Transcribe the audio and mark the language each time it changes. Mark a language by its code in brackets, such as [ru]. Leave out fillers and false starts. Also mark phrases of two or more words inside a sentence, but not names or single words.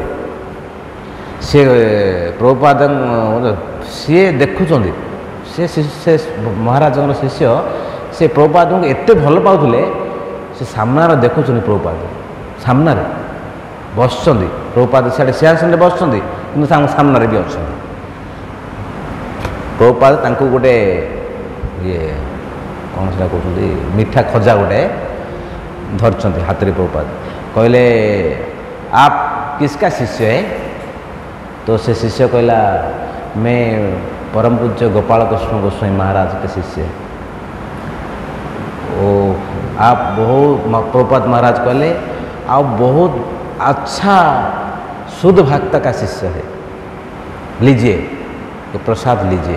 [or] ସେ ପ୍ରଭୁପାଦ ସିଏ ଦେଖୁଛନ୍ତି, ସେ ମହାରାଜଙ୍କର ଶିଷ୍ୟ, ସେ ପ୍ରଭୁପାଦଙ୍କୁ ଏତେ ଭଲ ପାଉଥିଲେ, ସେ ସାମ୍ନାରେ ଦେଖୁଛନ୍ତି, ପ୍ରଭୁପାଦ ସାମ୍ନାରେ ବସିଛନ୍ତି, ପ୍ରଭୁପାଦ ସିଆଡ଼େ ସିଂହାସନରେ ବସିଛନ୍ତି, କିନ୍ତୁ ତାଙ୍କ ସାମ୍ନାରେ ବି ଅଛନ୍ତି। ପ୍ରଭୁପାଦ ତାଙ୍କୁ ଗୋଟେ ଇଏ କ'ଣ ସେଟା କହୁଛନ୍ତି, ମିଠା ଖଜା ଗୋଟେ ଧରିଛନ୍ତି ହାତରେ। ପ୍ରଭୁପାଦ କହିଲେ, [hi] आप किसका शिष्य है? [or] ତ ସେ ଶିଷ୍ୟ କହିଲା, [hi] मैं परम पूज्य गोपाल कृष्ण गोस्वामी महाराज के शिष्य है। ओ आप बहुत, [or] ପ୍ରଭୁପାଦ ମହାରାଜ କହିଲେ, [hi] आप बहुत अच्छा शुद्ध भक्त का शिष्य है, लीजिए ये प्रसाद लीजिए।